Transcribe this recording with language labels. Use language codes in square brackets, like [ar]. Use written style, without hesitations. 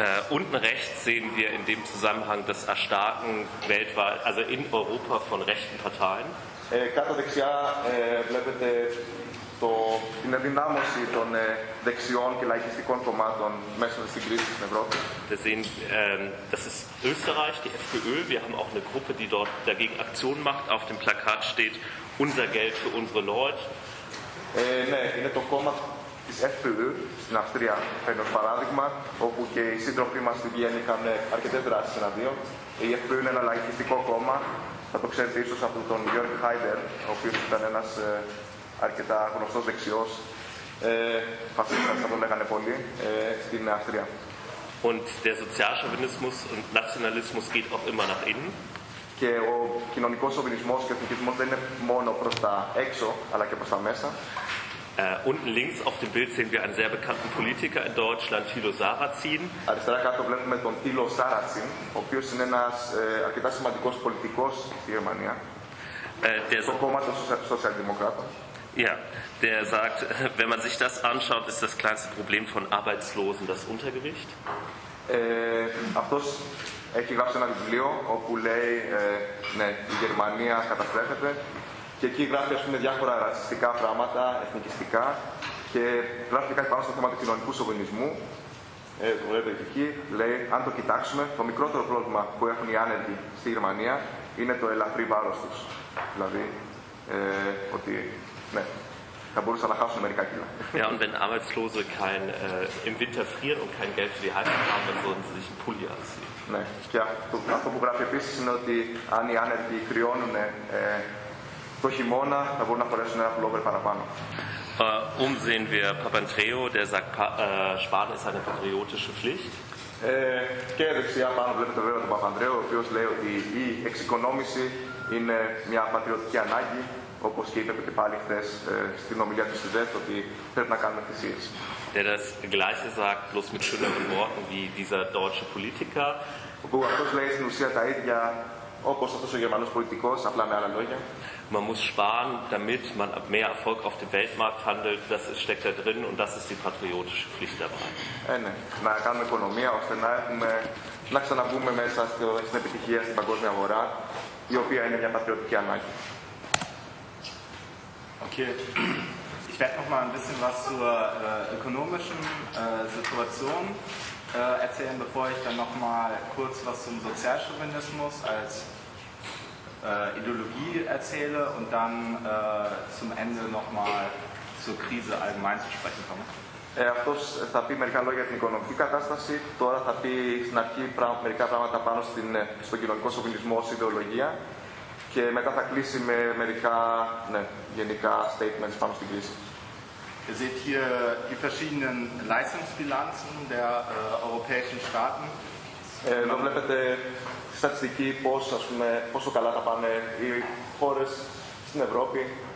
[de] Unten rechts sehen wir in dem Zusammenhang das Erstarken weltweit, also in Europa von rechten Parteien. [el] Κάτω δεξιά βλέπετε την ενδυνάμωση των δεξιών και λαϊκιστικών κομμάτων μέσα στην κρίση στην Ευρώπη. [de] Wir sehen, das ist Österreich, die FPÖ. Wir haben auch eine Gruppe, die dort dagegen Aktion macht. Auf dem Plakat steht unser Geld für unsere Leute. [el] Ναι, είναι το κόμμα της FPÖ στην Αυστρία, ένα παράδειγμα, όπου και οι σύντροφοί μας στην Βιέννη είχαν αρκετές δράσεις εναντίον. Η FPÖ είναι ένα λαϊκιστικό κόμμα, θα το ξέρετε ίσως από τον Γιώργ Χάιντερ, ο οποίος ήταν ένας αρκετά γνωστός δεξιός φασίστας, θα το λέγανε πολύ, στην Αυστρία. [de] Und der Sozialchauvinismus und Nationalismus geht auch immer nach innen. [el] Και ο κοινωνικός σοβινισμός και ο εθνικισμός δεν είναι μόνο προς τα έξω, αλλά και προς τα μέσα. [de] Unten links auf dem Bild sehen wir einen sehr bekannten Politiker in Deutschland, Thilo Sarrazin. [el] Αριστερά κάτω βλέπουμε τον Thilo Sarrazin, ο οποίος είναι ένας αρκετά σημαντικός πολιτικός στη Γερμανία, στο κόμμα των Σοσιαλδημοκράτων. [de] Ja, der sagt, wenn man sich das anschaut, ist das kleinste Problem von Arbeitslosen das Untergewicht. [el] Αυτός έχει γράψει ένα βιβλίο, όπου λέει, ναι, η Γερμανία καταστρέφεται. Και εκεί γράφει, ας πούμε, διάφορα ρατσιστικά πράγματα, εθνικιστικά. Και γράφει κάτι πάνω στο θέμα του κοινωνικού σοβινισμού. Το βλέπετε και εκεί. Λέει, αν το κοιτάξουμε, το μικρότερο πρόβλημα που έχουν οι άνεργοι στη Γερμανία είναι το ελαφρύ βάρος τους. Δηλαδή, ότι ναι, θα μπορούσα να χάσω μερικά κιλά. [de] Ja, und wenn Arbeitslose kein, im Winter frieren und kein Geld für die Heizung haben, dann sollen sie sich einen Pulli anziehen. [el] Ναι, και αυτό που γράφει επίσης είναι ότι αν οι άνεργοι κρυώνουν το χειμώνα, θα μπορούν να φορέσουν ένα πουλόβερ παραπάνω. [de] Sehen wir Papandreou, der sagt, Sparen ist eine patriotische Pflicht. [el] Και δεξιά πάνω βλέπετε βέβαια τον Παπανδρέου, ο οποίος λέει ότι η εξοικονόμηση είναι μια πατριωτική ανάγκη. Όπως και είπε και πάλι χθες στην ομιλία του ΣΥΔΕΤ, ότι πρέπει να κάνουμε θυσίες. [de] Der das Gleiche sagt, bloß mit schöneren Worten, wie dieser deutsche Politiker. [el] Όπου αυτός λέει στην ουσία τα ίδια, όπως αυτός ο Γερμανός πολιτικός, απλά με άλλα λόγια. [de] Man muss sparen, damit man mehr Erfolg auf dem Weltmarkt handelt. Das steckt da drin und das ist die patriotische Pflicht dabei. [el] Ναι, να κάνουμε οικονομία, ώστε να, έχουμε, να ξαναβούμε μέσα στην επιτυχία στην παγκόσμια αγορά, η οποία είναι μια πατριωτική ανάγκη. [de] Okay, ich werde noch mal ein bisschen was zur ökonomischen Situation erzählen, bevor ich dann noch mal kurz was zum Sozialchauvinismus als Ideologie erzähle und dann zum Ende noch mal zur Krise allgemein zu sprechen komme. [el] Αυτός θα πει μερικά λόγια για την οικονομική κατάσταση, τώρα θα πει στην αρχή μερικά πράγματα πάνω στον κοινωνικό σοβινισμό ως ιδεολογία. Και μετά θα κλείσει με μερικά, ναι, γενικά statements πάνω στην κρίση. [de] Ihr seht hier die verschiedenen Leistungsbilanzen der europäischen Staaten. [el] Εδώ βλέπετε τη στατιστική πώς, ας πούμε, πόσο καλά θα πάνε οι χώρες στην Ευρώπη.